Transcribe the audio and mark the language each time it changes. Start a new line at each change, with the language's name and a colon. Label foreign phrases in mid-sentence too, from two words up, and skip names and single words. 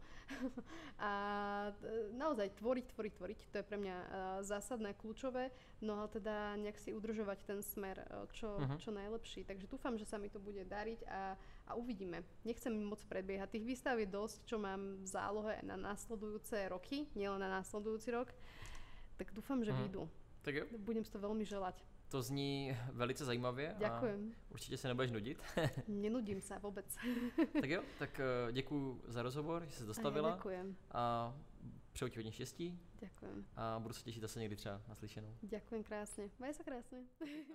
Slovak: A naozaj tvoriť, to je pre mňa zásadné, kľúčové, no a teda nejak si udržovať ten smer čo najlepší. Takže dúfam, že sa mi to bude dariť a uvidíme. Nechcem moc predbiehať. Tých výstav je dosť, čo mám v zálohe na následujúce roky, nielen na následujúci rok. Tak dúfam, že vyjdú.
Czech: Tak jo.
Slovak: Budem si to veľmi želať.
Czech: To zní velice zajímavě.
Slovak: Ďakujem.
Czech: A určitě se nebudeš nudit.
Slovak: Nenudím sa vôbec.
Czech: Tak jo, tak děkuju za rozhovor, že jsi dostavila.
Slovak: A ďakujem.
Czech: A přeju ti hodně štěstí.
Slovak: Ďakujem.
Czech: A budu se těšit zase někdy třeba naslyšenou.
Slovak: Ďakujem krásne. Maj sa krásne.